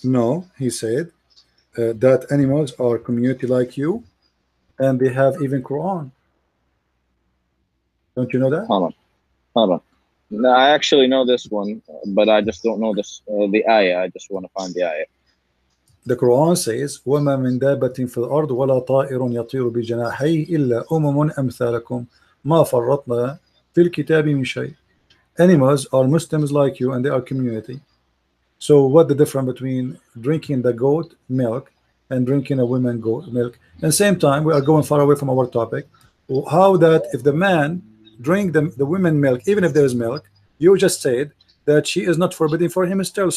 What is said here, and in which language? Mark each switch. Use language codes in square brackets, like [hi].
[en] No, he said that animals are community like you, and they have even Quran. Don't you know that? Hold on. No, I actually know this one, but I just don't know the ayah. I just want to find the ayah. [ar] The Quran says, وَمَا مِن دَابَّةٍ فِي الْأَرْضِ وَلَا طَائِرٌ يَطِيرُ بِجَنَاحَيْهِ إِلَّا مَا فَرَّطْنَا فِي الْكِتَابِ مِنْ شَيْءٍ. [en] Animals are Muslims like you, and they are community. So what the difference between drinking the goat milk and drinking a woman goat milk? At the same time, we are going far away from our topic. How that if the man drink the women milk, even if there is milk, you just said that she is not forbidden for him still.